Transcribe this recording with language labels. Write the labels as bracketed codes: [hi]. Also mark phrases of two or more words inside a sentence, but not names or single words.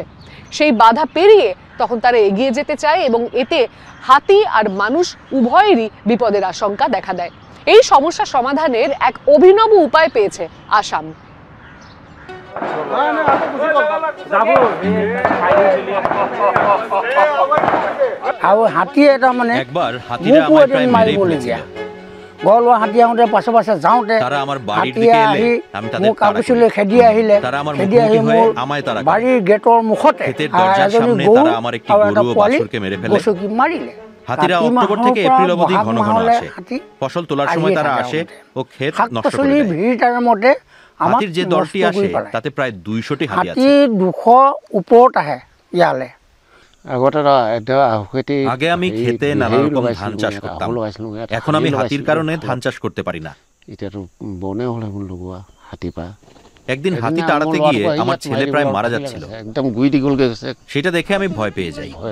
[bn] সেই বাধা পেরিয়ে তখন তারা এগিয়ে যেতে চায় এবং এতে হাতি আর মানুষ উভয়েরই বিপদের আশঙ্কা দেখা দেয়। এই সমস্যা সমাধানের এক অভিনব উপায় পেয়েছে আসাম। [as] হাতী এটা মানে [bn] একবার হাতিরা আমার প্রায় মেরেই ফেলেছিল। [as] গলুৱা হাতী আহোঁতে পাছে পাছে যাওঁতে [bn] তারা আমার বাড়ির দিকে এলে আমি তাদের [as] কাগজলৈ খেদি আহিলে। [bn] তারা আমার মুখোমুখি হয়ে আমায় তাড়া করে। [as] বাড়ির গেটৰ মুখতে [bn] ক্ষেতের দরজার সামনে তারা আমার একটি গরু ও বাছুরকে মেরে ফেলে। [as] মারিলে। [bn] হাতিরা অক্টোবর থেকে এপ্রিল অবধি ঘন ঘন আসে। ফসল তোলার সময় তারা আসে ও ক্ষেত নষ্ট করে দেয়। ভিড়টার মধ্যে হাতির যে দলটি আসে তাতে প্রায় 200টি হাতি আছে। [as] 200 ওপৰত আহে ইয়ালে। [bn] আগে আমি খেতে নানা রকম ধান চাষ করতাম। এখন আমি হাতির কারণে ধান চাষ করতে পারি না। একদিন হাতি তাড়াতে গিয়ে আমার ছেলে প্রায় মারা যাচ্ছিল। সেটা দেখে আমি ভয় পেয়ে যাই।